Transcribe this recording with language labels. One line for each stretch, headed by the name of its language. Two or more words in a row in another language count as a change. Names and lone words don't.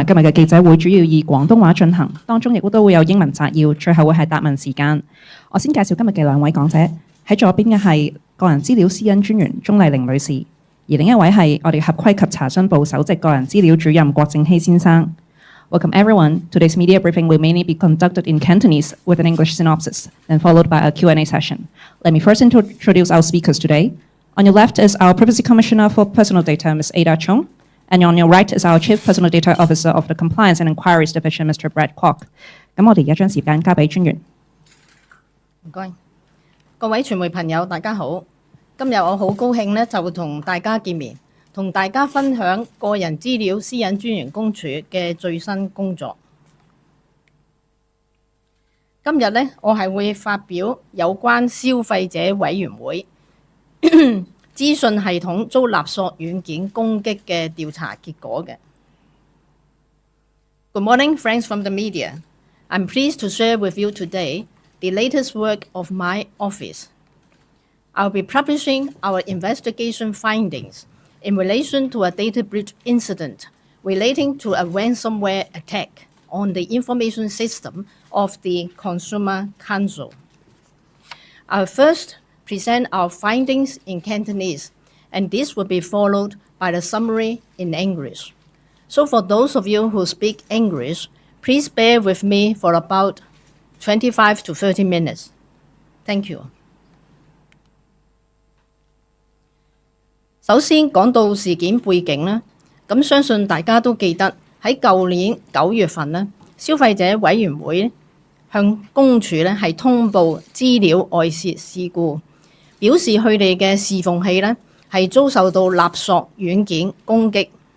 Cantonese: 今日嘅記者會主要以廣東話進行，當中亦都會有英文摘要，最後會係答問時間。我先介紹今日嘅兩位講者，喺左邊嘅係個人資料私隱專員鍾麗玲女士，而另一位係我哋合規及查詢部首席個人資料主任郭正熙先生。
English: Welcome everyone. Today's media briefing will mainly be conducted in Cantonese with an English synopsis, then followed by a Q&A session. Let me first introduce our speakers today. On your left is our Privacy Commissioner for Personal Data, Ms. Ada Chung, and on your right is our Chief Personal Data Officer of the Compliance and Inquiries Division, Mr. Brad Kwok.
Cantonese: 咁我哋而家將時間交俾專員。唔該，各位傳媒朋友，大家好。今日我好高興呢，就同大家見面。同大家分享個人資料私隱專員公署嘅最新工作。今日呢，我係會發表有關消費者委員會資訊系統遭勒索軟件攻擊嘅調查結果嘅。
English: Good morning, friends from the media. I'm pleased to share with you today the latest work of my office. I'll be publishing our investigation findings in relation to a data breach incident relating to a ransomware attack on the information system of the Consumer Council. I'll first present our findings in Cantonese, and this will be followed by the summary in English. So for those of you who speak English, please bear with me for about 25 to 30 minutes. Thank you.
Cantonese: 首先講到事件背景呢，咁相信大家都記得喺舊年9月份呢，消費者委員會向公署呢係通報資料外泄事故，表示佢哋嘅伺服器呢係遭受到勒索軟件攻擊。